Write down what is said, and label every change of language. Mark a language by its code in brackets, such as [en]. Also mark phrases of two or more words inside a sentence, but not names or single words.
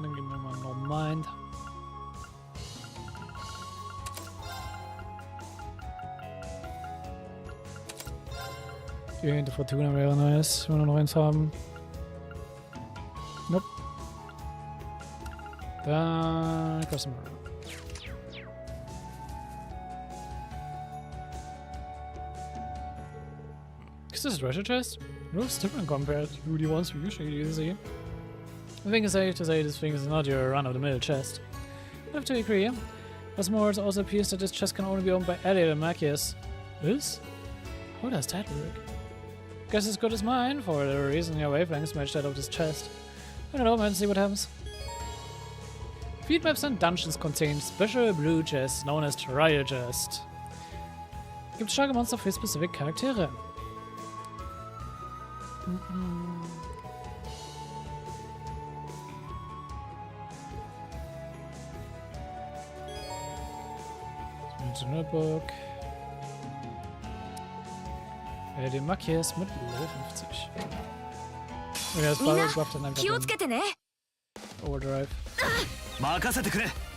[de] Dann gehen wir mal No Mind. Die Fortuna wäre nice, wenn wir noch eins haben. Nope. Dann Customer. [en] Is this a treasure chest? It looks different compared to the ones we usually see. I think it's safe to say this thing is not your run-of-the-mill chest. I have to agree. What's more, it also appears that this chest can only be owned by Elliot and Machias. This? How does that work? Guess as good as mine, for the reason your wavelengths match that of this chest. I don't know, man, see what happens. Field maps and dungeons contain special blue chests known as Trial Chest. [de] Gibt starke Monster für specific Charaktere. Notebook. Den Machias mit Level 50. Okay, das Barrel buff dann einfach den Overdrive. [ja] 任せてくれ。